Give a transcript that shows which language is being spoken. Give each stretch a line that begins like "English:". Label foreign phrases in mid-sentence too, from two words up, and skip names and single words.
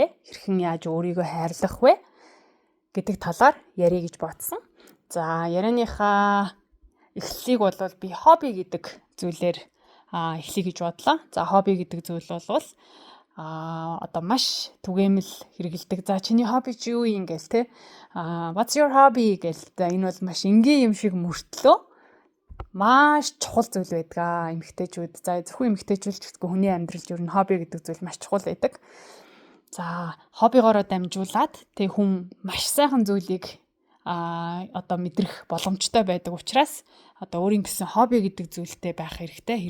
Mongolian: Хэрхэн яаж өөрийгөө хайрлах вэ гэдэг талаар ярих гэж бодсон. За ярианыхаа эхлэлийг бол би хобби гэдэг зүйлээр эхлэе гэж бодлоо. За хобби гэдэг зүйл бол одоо маш түгээмэл хэрэгэлдэг. За чиний хобби чи юу юм гээл те.
English: What's your hobby гээл.
Mongolian: Энэ бол маш энгийн юм шиг мөртлөө маш чухал зүйл байдаг эмэгтэйчүүд. За зөвхөн эмэгтэйчүүд ч гэхгүй хүний амьдралд ер нь хобби гэдэг зүйл маш чухал байдаг. За хоббигоороо дамжуулаад тэг хүн маш сайхан зүйлийг одоо мэдрэх боломжтой байдаг учраас одоо өөрийн гэсэн хобби гэдэг зүйлтэй байх хэрэгтэй.